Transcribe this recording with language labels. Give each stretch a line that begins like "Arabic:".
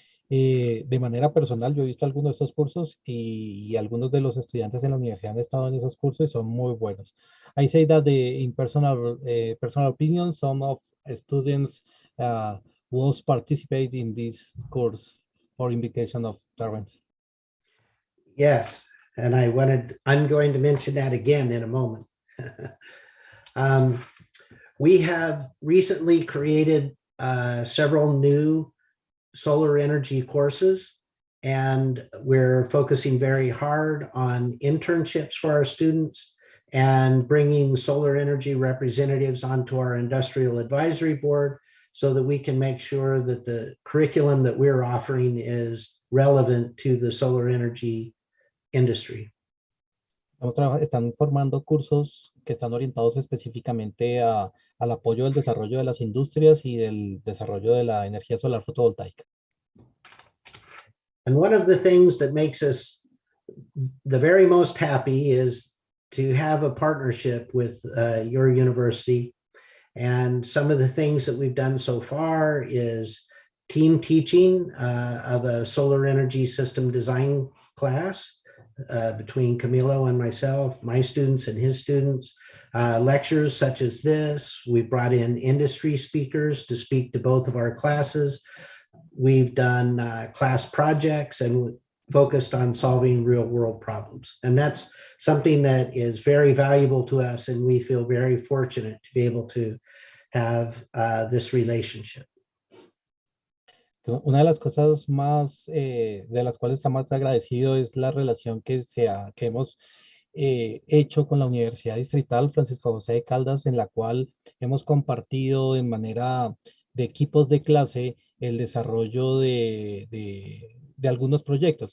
Spanish: De manera personal, yo he visto algunos de estos cursos y algunos de los estudiantes en la universidad han estado en esos cursos y son muy buenos.
English: I say that in personal opinion, some of students was participate in this course for invitation of parents. Yes, and I'm going to mention that again in a moment. um, we have recently created several new solar energy courses, and we're focusing very hard on internships for our students and bringing solar energy representatives onto our industrial advisory board so that we can make sure that the curriculum that we're offering is relevant to the solar energy industry.
Spanish: Están formando cursos que están orientados específicamente al apoyo del desarrollo de las industrias y del desarrollo de la energía solar fotovoltaica.
English: And one of the things that makes us the very most happy is to have a partnership with your university. And some of the things that we've done so far is team teaching of a solar energy system design class between Camilo and myself, my students and his students. Lectures such as this. We brought in industry speakers to speak to both of our classes. We've done class projects and focused on solving real world problems. And that's something that is very valuable to us. And we feel very fortunate to be able to have this relationship.
Spanish: Una de las cosas más, de las cuales estamos más agradecido es la relación que hemos hecho con la Universidad Distrital Francisco José de Caldas, en la cual hemos compartido en manera de equipos de clase el desarrollo de algunos proyectos.